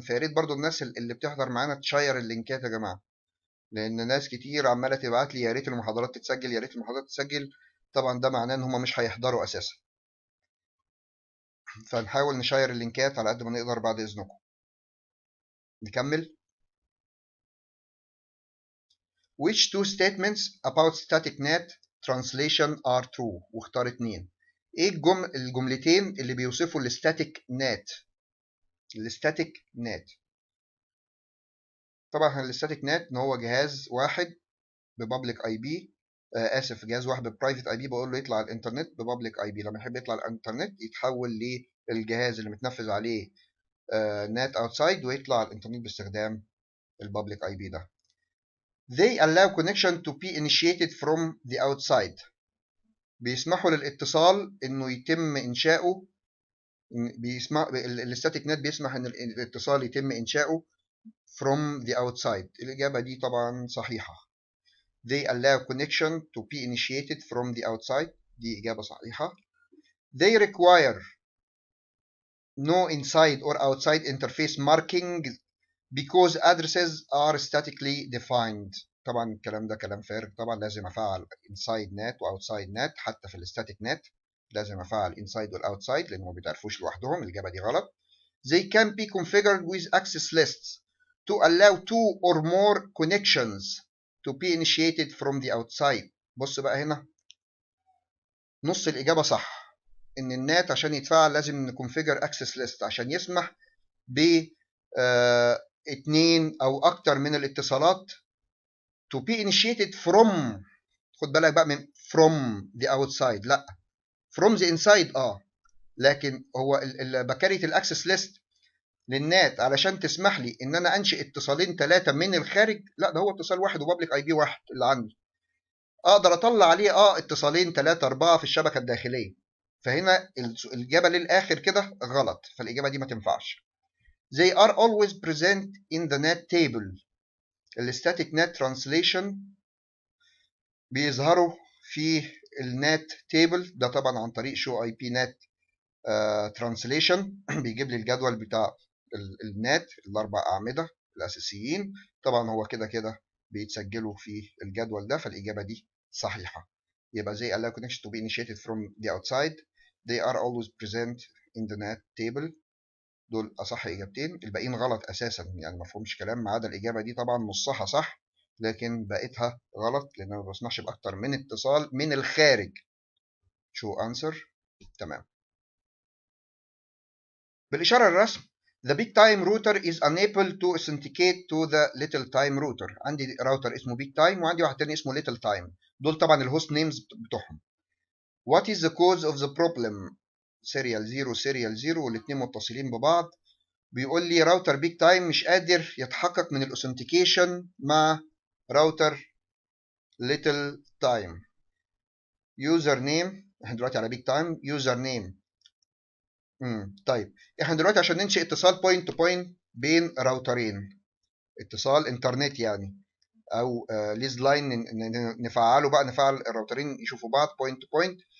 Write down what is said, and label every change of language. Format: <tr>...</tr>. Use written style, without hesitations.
<ar>فيا ريت برضو الناس اللي بتحضر معانا تشير اللينكات يا جماعة، لأن ناس كتير عمالة تبعت لي يا ريت المحاضرات تتسجل، يا ريت المحاضرات تتسجل. طبعا ده معناه إن هم مش هيحضروا أساسا. فنحاول نشير اللينكات على قد ما نقدر بعد إذنكم. نكمل.</ar> <en>Which two statements about static net translation are true؟</en> <ar>واختار اتنين. ايه الجملتين اللي بيوصفوا الستاتيك نت؟ الستاتيك نت، طبعا الستاتيك نت ان هو جهاز واحد ببابليك اي بي، اسف، جهاز واحد ببرايفت اي بي، بقول له يطلع على الانترنت ببابليك اي بي. لما يحب يطلع على الانترنت يتحول للجهاز اللي متنفذ عليه نت اوتسايد، ويطلع على الانترنت باستخدام البابليك اي بي ده.</ar> <en>They allow connection to be initiated from the outside،</en> <ar>بيسمحوا للاتصال انه يتم انشاؤه. الستاتيك نت بيسمح ان الاتصال يتم انشاؤه</ar> <en>from the outside.</en> <ar>الاجابه دي طبعا صحيحه.</ar> <en>They allow connection to be initiated from the outside، دي اجابه صحيحه. They require no inside or outside interface marking because addresses are statically defined.</en> <ar>طبعا الكلام ده كلام فارغ، طبعا لازم افعل inside net و outside net. حتى في الستاتيك نت لازم افعل inside وال outside لان ما بيتعرفوش لوحدهم. الاجابه دي غلط.</ar> <en>They can be configured with access lists to allow two or more connections to be initiated from the outside.</en> <ar>بص بقى هنا، نص الاجابه صح. ان النات عشان يتفعل لازم نكونفيجر access list عشان يسمح ب اتنين او اكتر من الاتصالات</ar> <en>to be initiated from،</en> <ar>خد بالك بقى من</ar> <en>from the outside،</en> <ar>لا</ar> <en>from the inside.</en> <ar>لكن هو بكارية الاكسس ليست للنات علشان تسمح لي ان انا انشئ اتصالين ثلاثه من الخارج، لا ده هو اتصال واحد وبابليك اي بي واحد اللي عندي. اقدر اطلع عليه اتصالين ثلاثه اربعه في الشبكه الداخليه. فهنا الاجابه للاخر كده غلط، فالاجابه دي ما تنفعش.</ar> <en>They are always present in the net table.</en> <ar>الستاتيك نت ترانسليشن بيظهروا في النت تيبل ده طبعا عن طريق شو اي بي نت ترانسليشن. بيجيب لي الجدول بتاع النت الاربع اعمده الاساسيين. طبعا هو كده كده بيتسجلوا في الجدول ده، فالإجابة دي صحيحة.</ar> <en>يبقى they allow connection to be initiated from the outside. They are always present in the NAT table.</en> <ar>دول أصح إجابتين، الباقيين غلط أساسا، يعني مفهومش كلام ما عدا الإجابة دي طبعا نصها صح، لكن بقيتها غلط لأن أنا ما بسمحش بأكتر من اتصال من الخارج. شو answer. تمام. بالإشارة الرسم</ar> <en>the big time router is unable to authenticate to the little time router.</en> <ar>عندي راوتر اسمه big time وعندي واحد تاني اسمه little time، دول طبعا الهوست نيمز بتوعهم.</ar> <en>What is the cause of the problem؟</en> <ar>سيريال 0 سيريال 0 والاثنين متصلين ببعض. بيقول لي راوتر بيج تايم مش قادر يتحقق من الاوثنتيكيشن مع راوتر ليتل تايم. يوزر نيم، احنا دلوقتي على بيج تايم يوزر نيم. طيب احنا دلوقتي عشان ننشئ اتصال بوينت تو بوينت بين راوترين، اتصال انترنت يعني، او ليز لاين، نفعله بقى، نفعل الراوترين يشوفوا بعض بوينت تو بوينت.</ar>